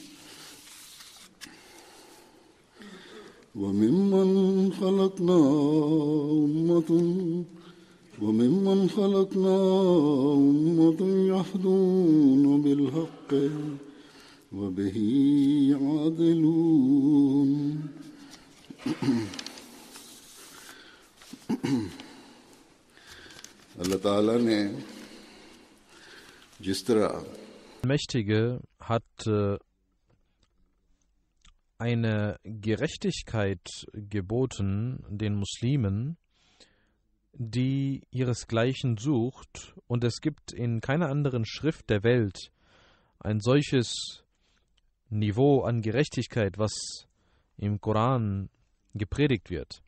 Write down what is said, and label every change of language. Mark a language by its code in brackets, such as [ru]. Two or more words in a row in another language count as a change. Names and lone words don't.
[ar] وممن خلقنا أمة يهدون بالحق وبه يعدلون. [ur] اللہ تعالیٰ نے جس طرح [de] Mächtige hat eine Gerechtigkeit geboten den Muslimen, die ihresgleichen sucht, und es gibt in keiner anderen Schrift der Welt ein solches Niveau an Gerechtigkeit, was im Koran gepredigt wird.